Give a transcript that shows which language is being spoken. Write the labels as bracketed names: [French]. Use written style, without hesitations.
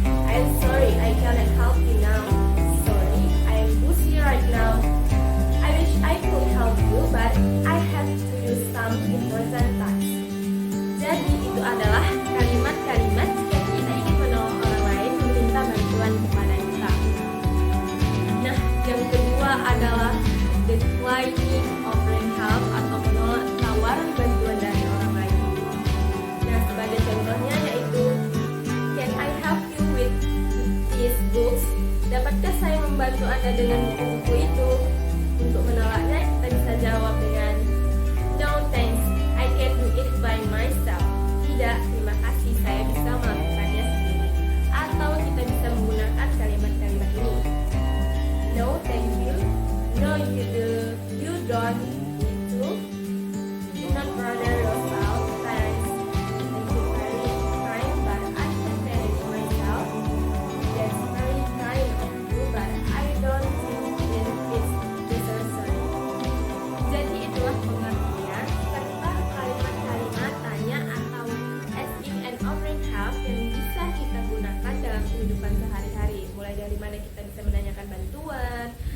[English] I'm sorry I cannot help you now. Sorry I'm busy right now. I wish I could help you but I have to do some important tasks. [Indonesian] Jadi itu adalah kalimat-kalimat yang kita ingin menolong orang lain meminta bantuan kepada kita. Nah, yang kedua adalah declining offering help atau menolak tawaran bantuan dari orang lain. Nah, sebagai contohnya yaitu [English] can I help you with these books? [Indonesian] Dapatkah saya membantu Anda dengan buku-buku itu? Untuk menolaknya kita bisa jawab dengan [English] no thanks, I can do it by myself. [Indonesian] Tidak, terima kasih, saya bisa melakukannya sendiri. Atau kita bisa menggunakan kalimat-kalimat ini. [English] No, thank you. No, you don't need to. Do not bother yourself. Thanks. Thank you very kind, but I can manage myself. That's very kind of you, but I don't think it's necessary. [Indonesian] Jadi itulah pengertian serta kalimat-kalimat tanya atau asking and offering help yang bisa kita gunakan dalam kehidupan sehari-hari. Mulai dari mana kita bisa menanyakan bantuan,